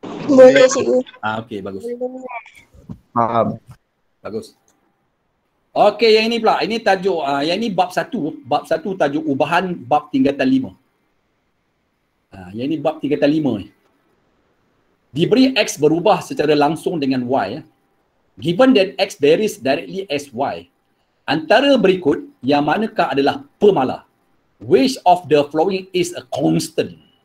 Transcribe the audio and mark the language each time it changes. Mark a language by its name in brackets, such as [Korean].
[Malay] Boleh cikgu. Okey, bagus. Faham. Bagus. Okey, yang ini pula. Ini tajuk, yang ini bab 1. Bab 1 tajuk ubahan bab tingkatan 5. Yang ini bab tingkatan 5 ni. Diberi X berubah secara langsung dengan Y. [English] Given that X varies directly as Y. [Malay] Antara berikut, yang manakah adalah pemalah? [English] Which of the following is a constant?